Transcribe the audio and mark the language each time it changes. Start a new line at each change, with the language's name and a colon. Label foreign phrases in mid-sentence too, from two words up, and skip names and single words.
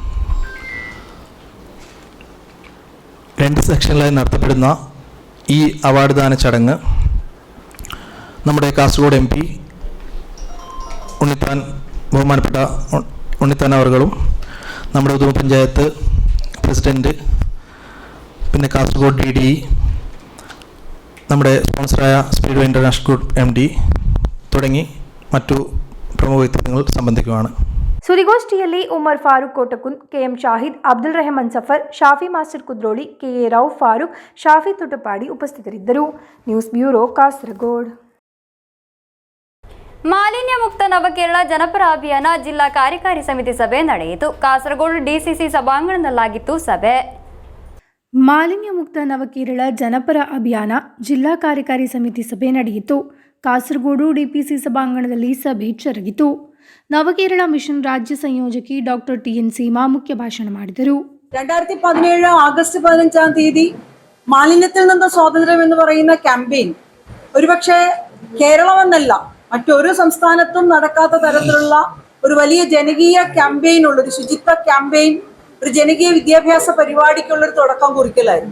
Malayalam: 2 സെക്ഷനിലായി നടത്തപ്പെടുന്ന ഈ അവാർഡ് ദാന ചടങ്ങ് നമ്മുടെ കാസർഗോഡ് MP ബഹുമാനപ്പെട്ട ഉണ്ണിത്താൻ അവർകളും നമ്മുടെ ഉദുമ പഞ്ചായത്ത് പ്രസിഡൻറ്റ് പിന്നെ കാസർഗോഡ് DDE നമ്മുടെ സ്പോൺസറായ സ്പീഡ്വേ ഇൻ്റർനാഷണൽ ഗ്രൂപ്പ് MD തുടങ്ങി മറ്റു പ്രമുഖ വ്യക്തിത്വങ്ങൾ സംബന്ധിക്കുകയാണ്.
Kannada: ಸುದ್ದಿಗೋಷ್ಠಿಯಲ್ಲಿ ಉಮರ್ ಫಾರೂಕ್ ಕೋಟಕುನ್, ಕೆಎಂ ಶಾಹಿದ್, ಅಬ್ದುಲ್ ರೆಹಮಾನ್ ಸಫರ್, ಶಾಫಿ ಮಾಸ್ಟರ್ ಕುದ್ರೋಳಿ, ಕೆಎ ರೌಫ್ ಫಾರೂಕ್, ಶಾಫಿ ತುಟಪಾಡಿ ಉಪಸ್ಥಿತರಿದ್ದರು. ನ್ಯೂಸ್ ಬ್ಯೂರೋ, ಕಾಸರಗೋಡು. ಮಾಲಿನ್ಯ ಮುಕ್ತ ನವಕೇರಳ ಜನಪರ ಅಭಿಯಾನ ಜಿಲ್ಲಾ ಕಾರ್ಯಕಾರಿ ಸಮಿತಿ ಸಭೆ ನಡೆಯಿತು. ಕಾಸರಗೋಡು DCC ಸಭಾಂಗಣದಲ್ಲಾಗಿತ್ತು ಸಭೆ. ಮಾಲಿನ್ಯ ಮುಕ್ತ ನವಕೇರಳ ಜನಪರ ಅಭಿಯಾನ ಜಿಲ್ಲಾ ಕಾರ್ಯಕಾರಿ ಸಮಿತಿ ಸಭೆ ನಡೆಯಿತು. ಕಾಸರಗೋಡು DPC ಸಭಾಂಗಣದಲ್ಲಿ ಸಭೆ ಜರುಗಿತು.
Malayalam: നവകേരള മിഷൻ രാജ്യ സംയോജകി ഡോക്ടർ TN സീമ മുഖ്യ ഭാഷണം ಮಾಡಿದರು. 2017 ആഗസ്റ്റ് 15 മാലിന്യത്തിൽ നിന്ന് സ്വാതന്ത്ര്യം എന്ന് പറയുന്ന ക്യാമ്പയിൻ ഒരുപക്ഷെ കേരളമെന്നല്ല മറ്റൊരു സംസ്ഥാനത്തും നടക്കാത്ത തരത്തിലുള്ള ഒരു വലിയ ജനകീയ ക്യാമ്പയിൻ ഉള്ള ഒരു ശുചിത്വ ക്യാമ്പയിൻ, ഒരു ജനകീയ വിദ്യാഭ്യാസ പരിപാടിക്കുള്ള ഒരു തുടക്കം കുറിക്കലായിരുന്നു.